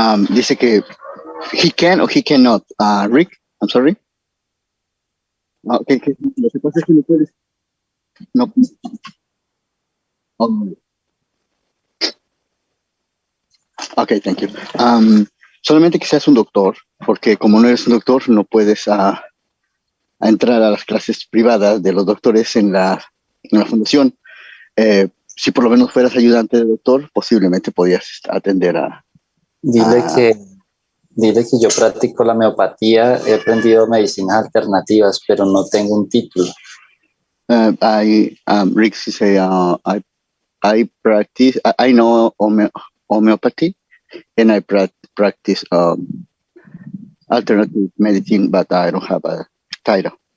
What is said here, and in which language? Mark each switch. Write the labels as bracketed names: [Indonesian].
[Spanish] Dice que [English] he can or he cannot. Rick, I'm sorry. [Spanish] Okay, lo que pasa es que no puedes. No. Oh. [English] Okay, thank you. [Spanish] Solamente que seas un doctor, porque como no eres un doctor, no puedes a entrar a las clases privadas de los doctores en la fundación. Si por lo menos fueras ayudante de doctor, posiblemente podías atender a... Dile que yo practico la homeopatía, he aprendido medicinas alternativas, pero no tengo un título. [English] Rick say, I practice, I know homeopathy, and I practice alternative medicine, but I don't have a title.